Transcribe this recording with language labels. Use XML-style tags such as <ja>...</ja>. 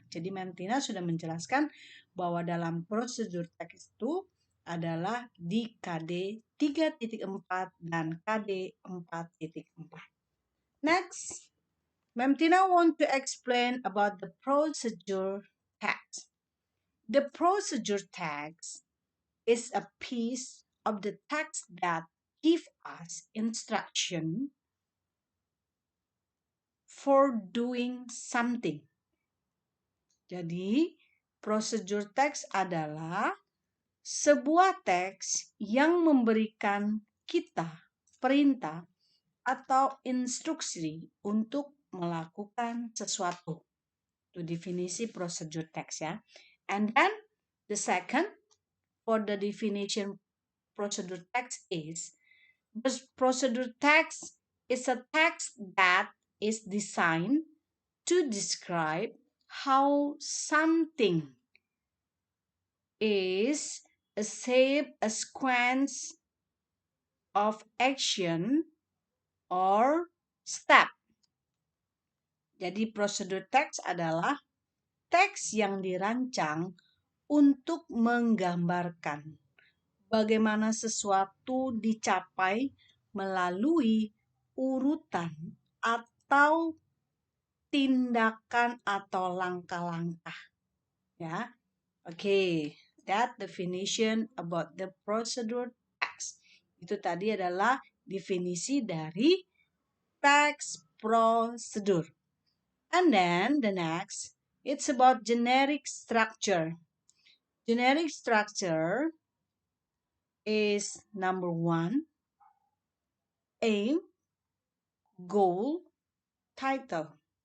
<id>Jadi Ma'am Tina sudah menjelaskan bahwa dalam prosedur teks itu adalah di KD 3.4 dan KD 4.4.</id> <en>Next, Ma'am Tina want to explain about the procedure text. The procedure text is a piece of the text that give us instruction for doing something.</en> <id>Jadi, procedure text adalah sebuah teks yang memberikan kita perintah atau instruksi untuk melakukan sesuatu. Itu definisi procedure text ya.</id> <en>And then the second for the definition procedure text is procedure text is a text that is designed to describe how something is a shape, a sequence of action or step.</en> <id>Jadi prosedur teks adalah teks yang dirancang untuk menggambarkan bagaimana sesuatu dicapai melalui urutan atau tindakan atau langkah-langkah. Ya.</id> <en>Okay, that definition about the procedure text.</en> <id>Itu tadi adalah definisi dari text prosedur.</id> <en>And then the next, it's about generic structure. Generic structure is number 1, aim, goal, title.</en>